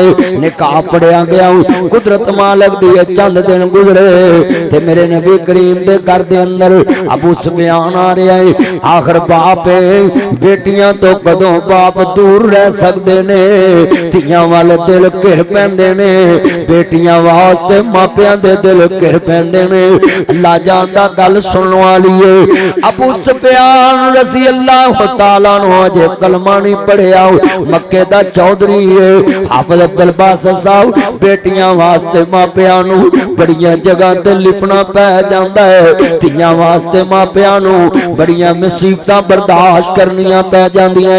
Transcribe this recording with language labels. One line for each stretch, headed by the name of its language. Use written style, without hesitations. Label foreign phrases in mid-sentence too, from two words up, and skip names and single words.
Punjabi: نکاح پڑھیا گیا، قدرت مالک دی چند دن گزرے تے میرے نبی کریم دے گھر دے اندر ابو سفیان آ رہا ہے. آخر باپ بیٹیاں تو کدوں باپ دور رہ سکتے نے، دھیاں والے دل گھر پیندے نے، بیٹیاں واسطے ماپیاں دے دل گھر پیندے نے. اللہ جاندا گل سننے والی ہے. अबू सुफियान
Arabic: رضي الله تعالى عنه
Punjabi: اجے کلمہ نہیں پڑھیا، مکے دا چوہدری ہے. حافظ عبدالباسط صاحب بیٹیاں واسطے ماپیاں نوں بڑیاں جگہ تے لپنا پے جاندا ہے، دھیاں واسطے ماپیاں نوں بڑیاں مصیبتاں برداشت کرنیاں پے جاندیاں.